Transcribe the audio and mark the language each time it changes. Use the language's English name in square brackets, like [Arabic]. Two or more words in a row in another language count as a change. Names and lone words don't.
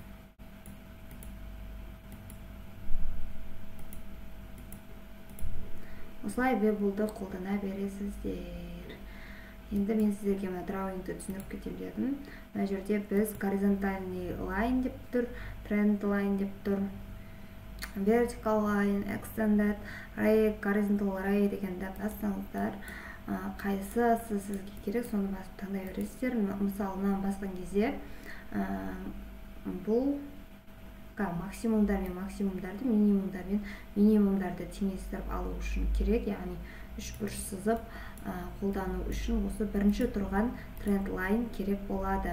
[Kazakh] Осылай Webull'ды қолдана бересіздер. Енді мен сіздерге мына драуингті түсініп кетем дедім. Мына жерде біз горизонтальный line деп тұр, [English] trend line [Kazakh] деп тұр. [English] vertical line, extended ray, horizontal ray [Kazakh] дегенді бассаңыздар, қайсысы сізге керек, соны басып таңдай бересіздер. Мысалы, мынаны басқан кезде бұл максимумдар мен максимумдарды, минимумдар мен минимумдарды теңестіріп алу үшін керек, яғни үшбұрыш сызып қолдану үшін осы бірінші тұрған [English] trend line [Kazakh] керек болады.